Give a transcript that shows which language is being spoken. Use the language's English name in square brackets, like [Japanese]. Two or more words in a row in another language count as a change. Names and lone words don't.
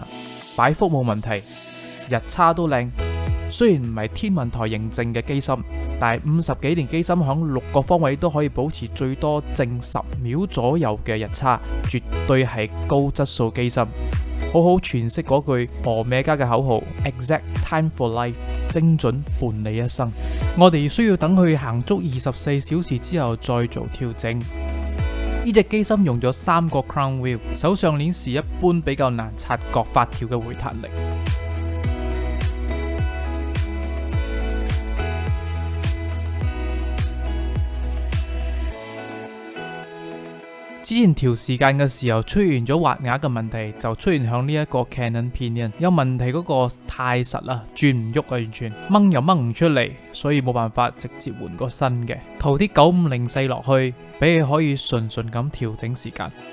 [Cantonese] 擺幅冇問題，日差都靚。雖然唔係天文台認證嘅機芯，但係50幾年機芯響6個方位都可以保持最多正10秒左右嘅日差，絕對係高質素機芯。好好詮釋嗰句Omega嘅口號 ： [English] Exact time for life， [Cantonese] 精準伴你一生。我哋需要等佢行足24小時之後再做調整。呢隻機芯用咗3個 [English] crown wheel， [Cantonese] 手上鏈時一般比較難察覺發條嘅回彈力。之前調時間嘅時候出現咗滑牙嘅問題，就出現響呢一個 [English] Cannon Pinion [Cantonese] 有問題，嗰個太實啦，轉唔喐啊，完全掹又掹唔出嚟，所以冇辦法直接換個新嘅，塗啲9504落去，俾佢可以順順咁調整時間。